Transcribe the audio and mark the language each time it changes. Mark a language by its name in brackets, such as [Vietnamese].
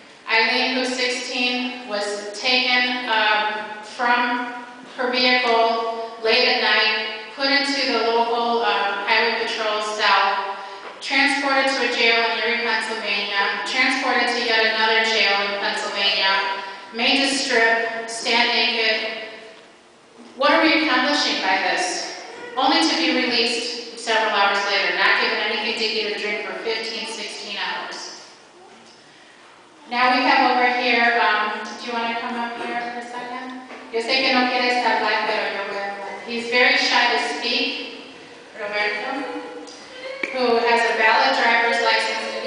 [English] Eileen, who's 16, was taken from her vehicle late at night, put into the local highway patrol cell, transported to a jail in Erie, Pennsylvania, transported to yet another jail in Pennsylvania, made to strip, stand naked. What are we accomplishing by this? Only to be released several hours later, not given anything to eat or drink for 15, 16 hours. Now we have over here, do you want to come up here for a second? [Spanish] Yo sé que no quieres hablar, pero yo voy a hablar. [English] He's very shy to speak, Roberto, who has a valid driver's license.